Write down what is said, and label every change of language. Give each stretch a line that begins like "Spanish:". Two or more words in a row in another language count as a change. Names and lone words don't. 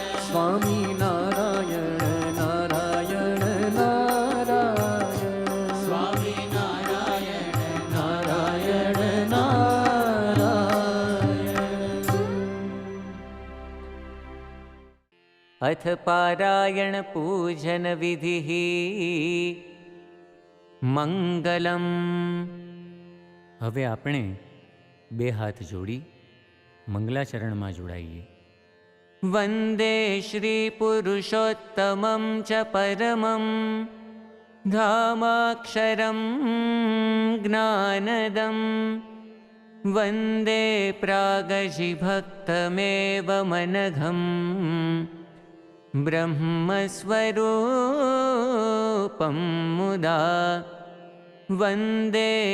Sanskrit: स्वामी नारायण नारायण नारायण स्वामी नारायण नारायण नारायण। अथ पारायण पूजन विधिः મંગલમ।
Gujarati: હવે આપણે બે હાથ જોડી મંગલાચરણમાં જોડાઈએ.
Sanskrit: વંદે શ્રી પુરુષોત્તમં ચ પરમં ધામાક્ષરં જ્ઞાનદં વંદે પ્રાગજિભક્તમેવ મનઘં બ્રહ્મસ્વરૂપં મુદા વંદે